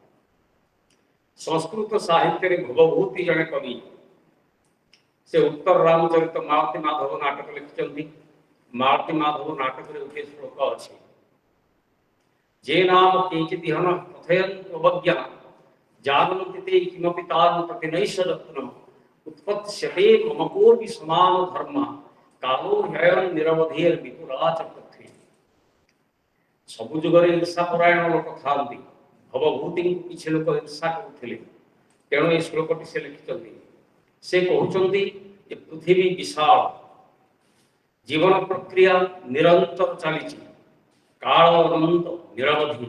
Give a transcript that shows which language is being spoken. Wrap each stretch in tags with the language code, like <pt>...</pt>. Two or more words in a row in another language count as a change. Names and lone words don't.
<or>ସଂସ୍କୃତ ସାହିତ୍ୟରେ ଭବଭୂତି ଜଣେ କବି, ସେ ଉତ୍ତର ରାମଚରିତ ମାଳତୀ ମାଧବ ନାଟକ ଲେଖିଛନ୍ତି। ମାଳତୀ ମାଧବ ନାଟକରେ ଗୋଟିଏ ଶ୍ଲୋକ ଅଛି, ଯେ</or> <sa>ନାମ କିଞ୍ଚିତ୍ ଇହନ କଥୟନ୍ତୁ ଅବଜ୍ଞା जानन्ति ते किमपि तान् प्रति नैष रत्नम् उत्पत्स्यते मम कोऽपि समान धर्म कालो ह्ययं निरवधिर विपुला च पृथ्वी।</sa> <or>ସବୁ ଯୁଗରେ ଈର୍ଷା ପରାୟଣ ଲୋକ ଥାନ୍ତି। ଭବଭୂତିଙ୍କୁ କିଛି ଲୋକ ଈର୍ଷା କରୁଥିଲେ। ତେଣୁ ଏ ଶ୍ଲୋକଟି ସେ ଲେଖିଛନ୍ତି। ସେ କହୁଛନ୍ତି ଯେ ପୃଥିବୀ ବିଶାଳ, ଜୀବନ ପ୍ରକ୍ରିୟା ନିରନ୍ତର ଚାଲିଛି, କାଳ ଅନନ୍ତ ନିରବଧି।</or>